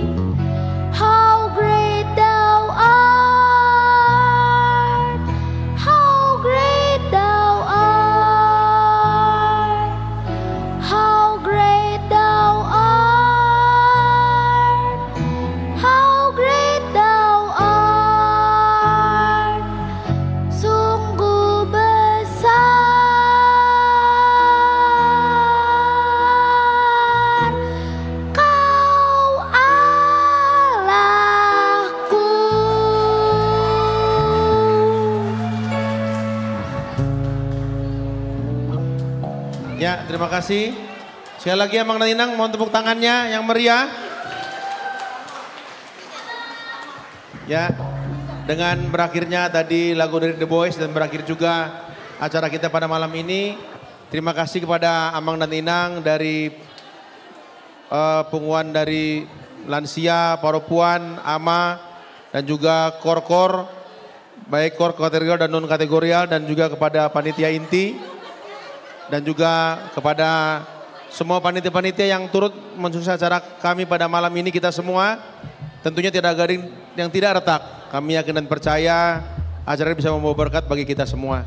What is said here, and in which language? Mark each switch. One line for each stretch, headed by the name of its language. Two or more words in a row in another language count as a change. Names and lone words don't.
English: How great thou art, how great thou art, how great thou art, how great thou art,
Indonesian: sungguh besar Kau Allahku. Ya, terima kasih. Sekali lagi Amang dan Inang, mohon tepuk tangannya yang meriah. Ya, dengan berakhirnya tadi lagu dari The Boys dan berakhir juga acara kita pada malam ini. Terima kasih kepada Amang dan Inang dari pengumuman dari lansia, paropuan, ama, dan juga kor-kor, baik kor kategorial dan non kategorial, dan juga kepada panitia inti, dan juga kepada semua panitia-panitia yang turut mensukses acara kami pada malam ini. Kita semua tentunya tidak garing yang tidak retak. Kami yakin dan percaya acara ini bisa membawa berkat bagi kita semua.